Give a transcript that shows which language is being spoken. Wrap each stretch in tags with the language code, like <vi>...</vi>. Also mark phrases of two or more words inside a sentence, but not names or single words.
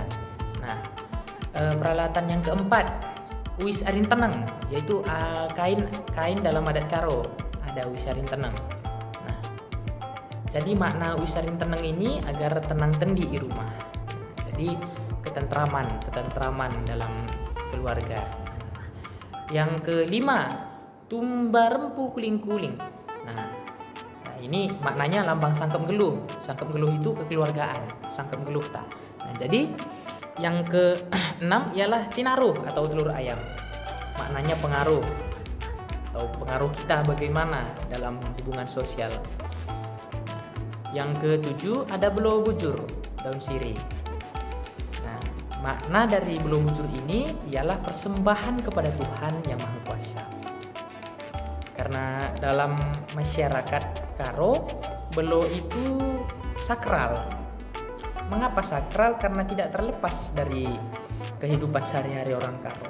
<id>Nah, peralatan yang keempat,</id> <btx>uis arin tenang,</btx> <id>yaitu kain dalam adat Karo. Ada wisarin tenang. Nah, jadi makna wisarin tenang ini agar tenang tendi di rumah. Jadi ketentraman dalam keluarga. Yang kelima,</id> <btx>tumba rempu kuling-kuling.</btx> <id>Nah, ini maknanya lambang</id> <btx>sangkem geluh. Sangkem geluh</btx> <id>itu kekeluargaan,</id> <btx>sangkem geluh ta.</btx> <id>Nah, jadi yang keenam ialah tinaruh atau telur ayam. Maknanya pengaruh atau pengaruh kita bagaimana dalam hubungan sosial. Yang ketujuh ada</id> <btx>belo bujur,</btx> <id>daun sirih. Nah, makna dari</id> <btx>belo bujur</btx> <id>ini ialah persembahan kepada Tuhan Yang Maha Kuasa. Karena dalam masyarakat Karo, belo itu sakral. Mengapa sakral? Karena tidak terlepas dari kehidupan sehari-hari orang Karo.</id>